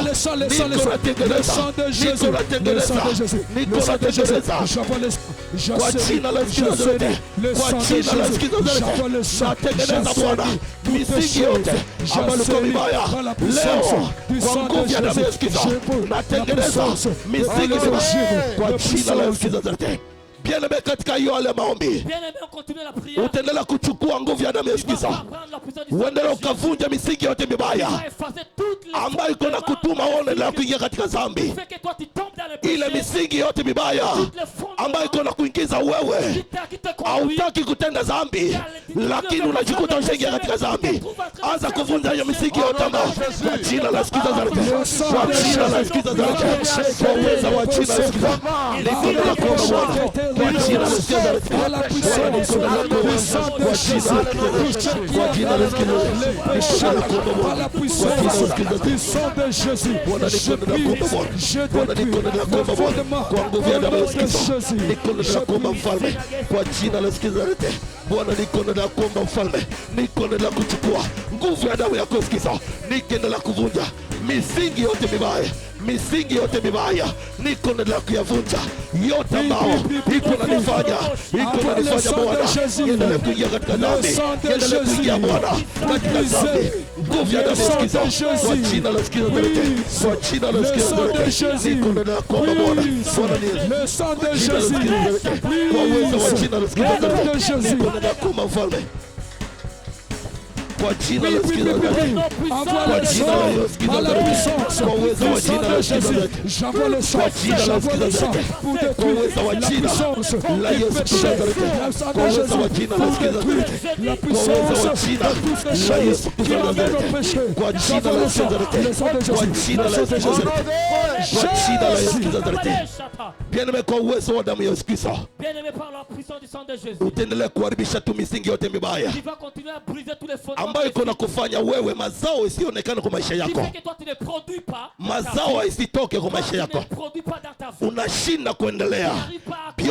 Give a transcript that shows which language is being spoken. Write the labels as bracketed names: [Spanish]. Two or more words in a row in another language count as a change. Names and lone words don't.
[Swahili] Niko natengeneza, niko natengeneza, niko natengeneza kwa jina la Yesu Kristo, kwa jina la Yesu Kristo. Natengeneza Bwana misingi yote ambayo ilikuwa mibaya leo kwa nguvu ya damu ya Yesu Kristo. Natengeneza misingi kwa jina la Yesu Kristo. Bien-aimé, katika hiyo ale maombi utaendelea kuchukua nguvu ya damu ya Yesu Kristo, uendelee ukavunja misingi yote mibaya ambayo iko na kutuma uendelee kuingia katika dhambi. Ile misingi yote mibaya ambayo iko na kuingiza wewe hautaki kutenda dhambi, lakini unajikuta ushaingia katika dhambi. Anza kuvunja hiyo misingi yote ambayo kwa jina la Yesu Kristo, kwa jina la Yesu Kristo, kwa uwezo wa jina la Yesu Kristo. Niko na kuomba Bwana kwa jina la Yesu Kristo, kwa [French] la puissance de Jésus, [Swahili] kwa nguvu ya damu ya Yesu Kristo. Niko na kuomba mfalme kwa jina la Yesu Kristo. Bwana, niko na kuomba mfalme, niko na kuchukua nguvu ya damu ya Yesu Kristo, nikiendelea kuvunja misingi yote mibaya, misingi yote mibaya niko na kuyavunja yote ambao iko na nifanya Bwana niendelee kuingia katika dhambi, niendelee kuingia Bwana katika dhambi. Nguvu ya damu ya Yesu Kristo, kwa jina la Yesu Kristo, kwa jina la Yesu Kristo, niko na kuomba Bwana, [French] le sang de Jésus, [Swahili] kwa uwezo wa jina la Yesu Kristo, niko na kuomba mfalme kwa jina la Yesu Kristo, kwa jina la Yesu Kristo, kwa uwezo wa jina la Yesu Kristo, kwa jina la Yesu Kristo, kwa uwezo wa jina la Yesu Kristo, kwa uwezo wa jina la Yesu Kristo, kwa uwezo wa jina la Yesu Kristo, kwa jina la Yesu Kristo, kwa jina la Yesu Kristo, kwa jina la Yesu Kristo. Bien-aimé, kwa uwezo wa damu ya Yesu Kristo, utaendelea kuharibisha tu misingi yote mibaya ambayo iko na kufanya wewe mazao isionekane kwa maisha yako, mazao isitoke kwa maisha yako, unashinda kuendelea.